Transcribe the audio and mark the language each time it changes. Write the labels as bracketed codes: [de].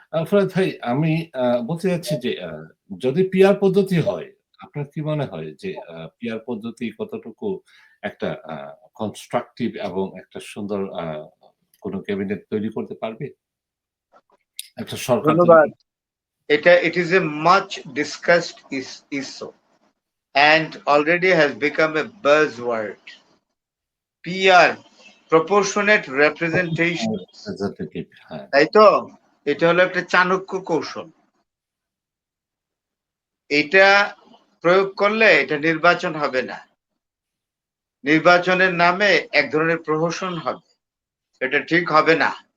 [bn] ফরাদ ভাই আমি বলতে চাচ্ছি যে যদি পিআর পদ্ধতি হয়, আপনার কি মনে হয় যে পিআর পদ্ধতি কতটুকু একটা কনস্ট্রাকটিভ এবং একটা সুন্দর কোন ক্যাবিনেট তৈরি করতে পারবে? একটা সরকার তৈরি ধন্যবাদ। করতে [en] It is a much discussed issue and already has become a buzzword. PR, proportionate representation, representative, হ্যাঁ। [bn] তাই তো? এটা হলো একটা চাণক্য কৌশল। এটা প্রয়োগ করলে এটা নির্বাচন হবে না। নির্বাচনের নামে এক ধরনের প্রহসন হবে। এটা ঠিক হবে না।